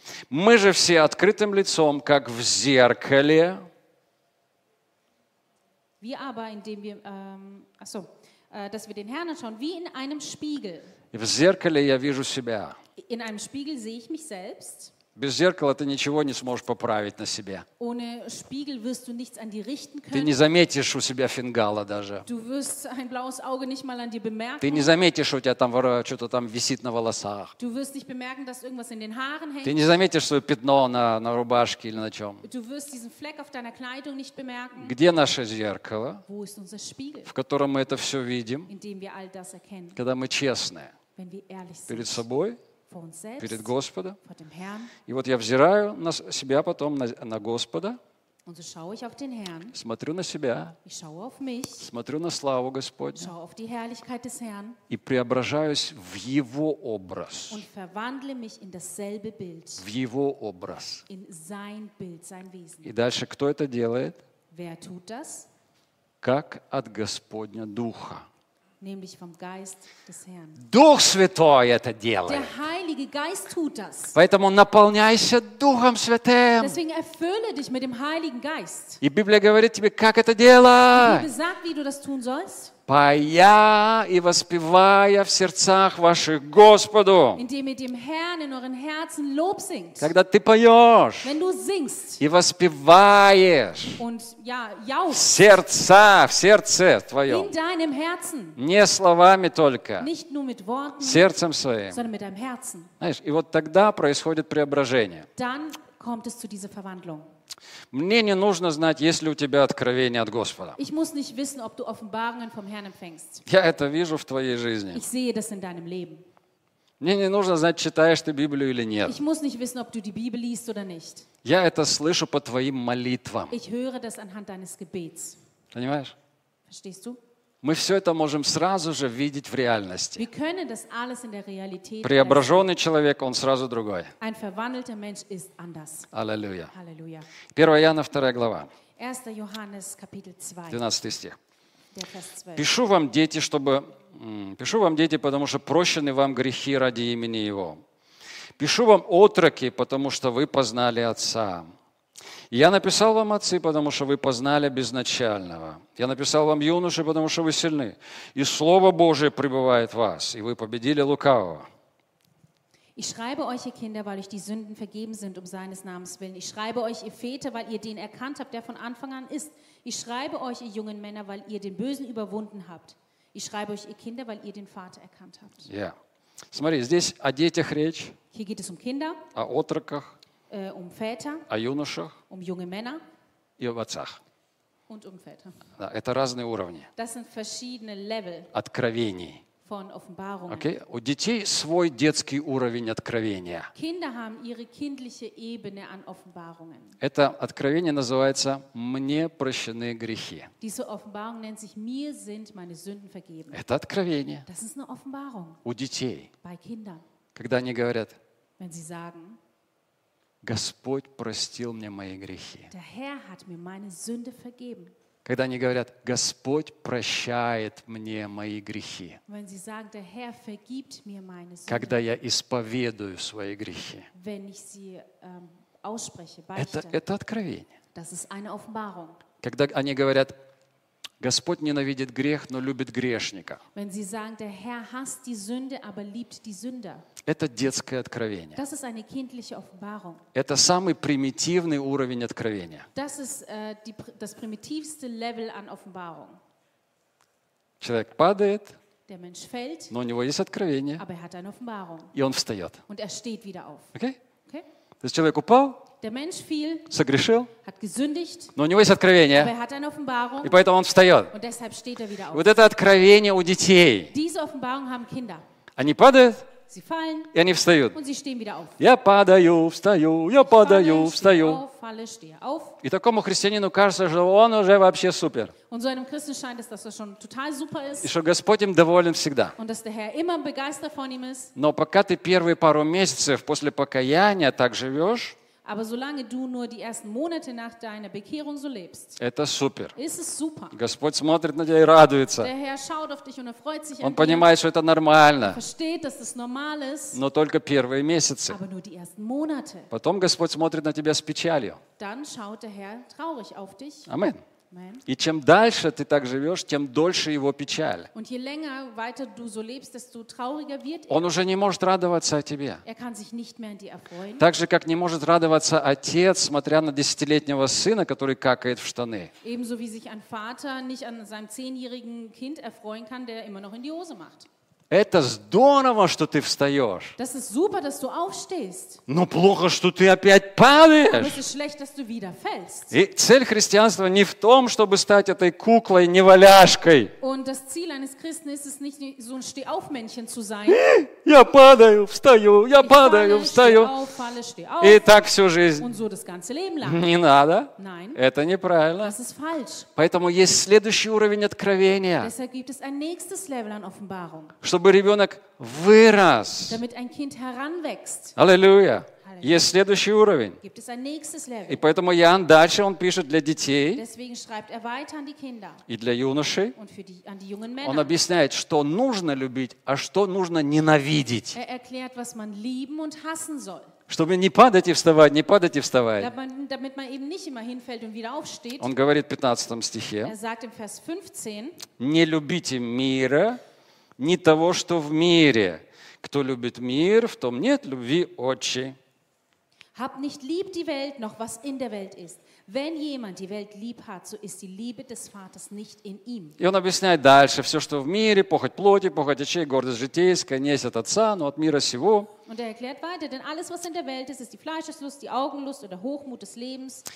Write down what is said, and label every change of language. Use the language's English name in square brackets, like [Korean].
[Russian] Мы же все открытым лицом, как в зеркале. [German] Wir aber, indem wir, dass wir den Herrn anschauen, wie in einem Spiegel. [Russian] В зеркале я вижу себя. [German] In einem Spiegel sehe ich mich selbst. [Russian] Без зеркала ты ничего не сможешь поправить на себе. [German] Ohne Spiegel wirst du nichts an dir richten können. [Russian] Ты не заметишь у себя фингала даже. [German] Du wirst ein blaues Auge nicht mal an dir bemerken. [Russian] Ты не заметишь, у тебя там что-то там висит на волосах. [German] Du wirst nicht bemerken, dass irgendwas in den Haaren hängt. [Russian] Ты не заметишь свое пятно на рубашке или на чем. [German] Du wirst diesen Fleck auf deiner Kleidung nicht bemerken. [Russian] Где наше зеркало? [German] Wo ist unser Spiegel? [Russian] В котором мы это все видим. [German] In dem wir all das erkennen. [Russian] Когда мы честны. [German] Wenn wir ehrlich sind. [Russian] Перед собой. Перед Господом. [German] Vor dem Herrn. [Russian] И вот я взираю на себя потом на Господа. [German] Und so schaue ich auf den Herrn. [Russian] Смотрю на себя. [German] Ich schaue auf mich. [Russian] Смотрю на славу Господню. [German] Schaue auf die Herrlichkeit des Herrn. [Russian] И преображаюсь в Его образ. [German] Und verwandle mich in dasselbe Bild. [Russian] В Его образ. [German] In sein Bild, sein Wesen. [Russian] И дальше кто это делает? [German] Wer tut das? [Russian] Как от Господня Духа. [German] Nämlich vom Geist des Herrn. [Russian] Дух Святой это делает. [German] Der Heilige Geist tut das. [Russian] Поэтому наполняйся Духом Святым. [German] Deswegen erfülle dich mit dem Heiligen Geist. [Russian] И Библия говорит тебе, как это делать. [German] Die Bibel sagt, wie du das tun sollst. [Russian] Поя и воспевая в сердцах ваших Господу. [German] Indem ihr dem Herrn in euren Herzen Lob singt. [Russian] Когда ты поешь. [German] Wenn du singst. [Russian] И воспеваешь. [German] Und ja, jauchst. [Russian] Сердца, в сердце твоем. [German] In deinem Herzen. [Russian] Не словами только. [German] Nicht nur mit Worten. [Russian] Сердцем своим. [German] Sondern mit deinem Herzen. [Russian] Знаешь, и вот тогда происходит преображение. [German] Dann kommt es zu dieser Verwandlung. [Russian] Мне не нужно знать, есть ли у тебя откровение от Господа. [German] Ich muss nicht wissen, ob du Offenbarungen vom Herrn empfängst. [Russian] Я это вижу в твоей жизни. [German] Ich sehe das in deinem Leben. [Russian] Мне не нужно знать, читаешь ты Библию или нет. [German] Ich muss nicht wissen, ob du die Bibel liest oder nicht. [Russian] Я это слышу по твоим молитвам. [German] Ich höre das anhand deines Gebets. [Russian] Понимаешь? [German] Verstehst du? [Russian] Мы все это можем сразу же видеть в реальности. [German] Wir können das alles in der Realität. [Russian] Преображенный человек, он сразу другой. [German] Ein verwandelter Mensch ist anders. [Russian] Аллилуйя. Аллилуйя. 1 Иоанна, 2 глава. [German] 1 Johannes, Kapitel 2. [Russian] 12 стих. [German] Der Vers 12. [Russian] Пишу вам, дети, потому что прощены вам грехи ради имени Его. Пишу вам, отроки, потому что вы познали Отца. Я написал вам, отцы, потому что вы познали безначального. Я написал вам, юноши, потому что вы сильны. И Слово Божие пребывает в вас, и вы победили лукавого. [German] Ich schreibe euch, ihr Kinder, weil euch die Sünden vergeben sind, um seines Namens willen. Ich schreibe euch, ihr Väter, weil ihr den erkannt habt, der von Anfang an ist. Ich schreibe euch, ihr jungen Männer, weil ihr den Bösen überwunden habt. Ich schreibe euch, ihr Kinder, weil ihr den Vater erkannt habt. Ja. [Russian] Смотри, здесь о детях речь. [German] Hier geht es um Kinder. [Russian] О отроках. [German] Väter, [Russian] о юношах, [German] um junge Männer, [Russian] и об отцах. [German] Und um Väter. [Russian] Да, это разные уровни. [German] Das sind verschiedene Level [Russian] откровений. [German] Von Offenbarungen. [English] Okay? [Russian] У детей свой детский уровень откровения. [German] Kinder haben ihre kindliche Ebene an Offenbarungen. [Russian] Это откровение называется «Мне прощены грехи». [German] Diese Offenbarung nennt sich «Mir sind meine Sünden vergeben». [Russian] Это откровение. [German] Das ist eine Offenbarung. [Russian] У детей. [German] Bei Kindern. [Russian] Когда они говорят, [German] wenn sie sagen, [Russian] Господь простил мне мои грехи. [German] Der Herr hat mir meine Sünde vergeben. [Russian] Когда они говорят, Господь прощает мне мои грехи. [German] Wenn sie sagen, der Herr vergibt mir meine Sünde. [Russian] Когда я исповедую свои грехи. [German] Wenn ich sie ausspreche, beichte. [Russian] Это откровение. [German] Das ist eine Offenbarung. [Russian] Когда они говорят, Господь ненавидит грех, но любит грешника. [German] Wenn sie sagen, der Herr hasst die Sünde, aber liebt die Sünder. [Russian] Это детское откровение. [German] Das ist eine kindliche Offenbarung. [Russian] Это самый примитивный уровень откровения. [German] Das ist das primitivste Level an Offenbarung. [Russian] Человек падает. [German] Der Mensch fällt. [Russian] Но у него есть откровение. [German] Aber er hat eine Offenbarung. [Russian] И он встает. [German] Und er steht wieder auf. [English] Okay? Okay? [Russian] То есть человек упал. [German] Der Mensch fiel, [Russian] согрешил, [German] hat gesündigt, [Russian] но у него есть откровение, [German] aber er hat eine Offenbarung, [Russian] и поэтому он встает. [German] Und deshalb steht er wieder auf. [Russian] Вот это откровение у детей. [German] Diese Offenbarung haben Kinder. [Russian] Они падают, [German] sie fallen, [Russian] и они встают. [German] Und sie stehen wieder auf. [Russian] Я падаю, встаю, я [German] ich [Russian] падаю, [German] falle, [Russian] встаю. [German] Auf, falle, stehe auf. [Russian] И такому христианину кажется, что он уже вообще супер. [German] Und so einem Christen scheint es, dass er schon total super ist. [Russian] И что Господь им доволен всегда. [German] Und dass der Herr immer begeistert von ihm ist. [Russian] Но пока ты первые пару месяцев после покаяния так живешь, [German] aber solange du nur die ersten Monate nach deiner Bekehrung so lebst, [Russian] это супер. [German] Ist es super. [Russian] Господь смотрит на тебя и радуется. [German] Der Herr schaut auf dich und er freut sich an dir. [Russian] Он понимает, что это нормально. [German] Er versteht, dass es normal ist. [Russian] Но только первые месяцы. [German] Aber nur die ersten Monate. [Russian] Потом Господь смотрит на тебя с печалью. [German] Dann schaut der Herr traurig auf dich. Amen. [Russian] И чем дальше ты так живешь, тем дольше его печаль. [German] Und je länger weiter du so lebst, desto trauriger wird [Russian] он уже не может радоваться о тебе. [German] Er kann sich nicht mehr an dir erfreuen. [Russian] Так же, как не может радоваться отец, смотря на 10-летнего сына, который какает в штаны. [German] Ebenso wie sich ein Vater nicht an seinem 10-jährigen Kind erfreuen kann, der immer noch in die Hose macht. [Russian] Это здорово, что ты встаешь. [German] Das ist super, dass du aufstehst. [Russian] Но плохо, что ты опять падаешь. [German] Aber es ist schlecht, dass du wieder fällst. [Russian] И цель христианства не в том, чтобы стать этой куклой, неваляшкой. [German] Und das Ziel eines Christen ist es nicht, so ein Stehaufmännchen zu sein. [Russian] Я падаю, встаю, я [German] ich [Russian] падаю, [German] falle, [Russian] встаю. [German] Auf, falle, auf. [Russian] И так всю жизнь. [German] Und so das ganze Leben lang. [Russian] Не надо. [German] Nein. [Russian] Это неправильно. [German] Das ist falsch. [Russian] Поэтому есть следующий уровень откровения. [German] Deshalb gibt es ein nächstes Level an Offenbarung. [Russian] Чтобы ребенок вырос. [German] Damit ein Kind heranwächst. [Russian] Аллилуйя. Есть следующий уровень. [German] Gibt es ein nächstes Level. [Russian] И поэтому Иоанн дальше он пишет для детей. [German] Deswegen schreibt er weiter an die Kinder. [Russian] И для юношей. [German] Und für die, an die jungen Männer. [Russian] Он объясняет, что нужно любить, а что нужно ненавидеть. [German] Er erklärt, was man lieben und hassen soll. [Russian] Чтобы не падать и вставать, не падать и вставать. [German] Damit man eben nicht immer hinfällt und wieder aufsteht. [Russian] Он говорит в 15 стихе. [German] Er sagt im Vers 15. [Russian] Не любите мира, ни того, что в мире. Кто любит мир, в том нет любви Отчи. [German] Hab nicht lieb die Welt, noch was in der Welt ist. Wenn jemand die Welt lieb hat, so ist die Liebe des Vaters nicht in ihm. [Russian] И он объясняет дальше, все, что в мире, похоть плоти, похоть очей, гордость житейская, не есть от Отца, но от мира сего. [German] Und er erklärt weiter, denn alles, was in der Welt ist, ist die Fleischeslust, die Augenlust oder Hochmut des Lebens.